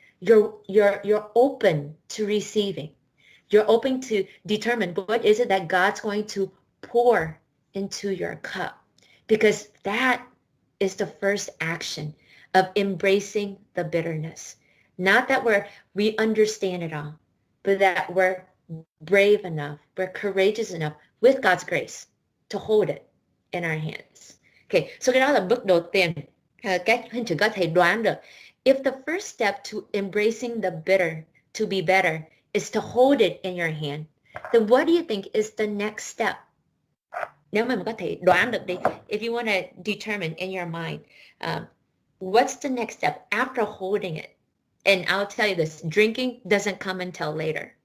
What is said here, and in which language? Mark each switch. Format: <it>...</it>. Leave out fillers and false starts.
<en>You're open to receiving. You're open to determine what is it that God's going to pour into your cup, because that is the first action of embracing the bitterness. Not that we understand it all, but that we're brave enough, we're courageous enough with God's grace to hold it in our hands.</en> <vi>Okay, so cái đó là bước đầu tiên. Các huynh trưởng có thể đoán được.</vi> <en>If the first step to embracing the bitter to be better is to hold it in your hand, then what do you think is the next step?</en> <vi>Nếu mà mình có thể đoán được đi,</vi> <en>if you want to determine in your mind, what's the next step after holding it? And I'll tell you this, drinking doesn't come until later.</en>